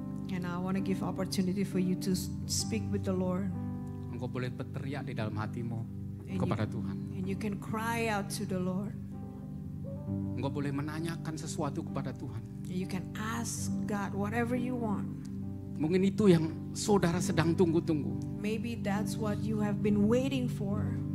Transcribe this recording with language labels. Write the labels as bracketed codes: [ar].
[en] And I want to give opportunity for you to speak with the Lord. [id] Engkau boleh berteriak di dalam hatimu [en] And [id] kepada Tuhan. [en] And you can cry out to the Lord. [id] Engkau boleh menanyakan sesuatu kepada Tuhan. [en] You can ask God whatever you want. [id] Mungkin itu yang saudara sedang tunggu-tunggu. [en] Maybe that's what you have been waiting for.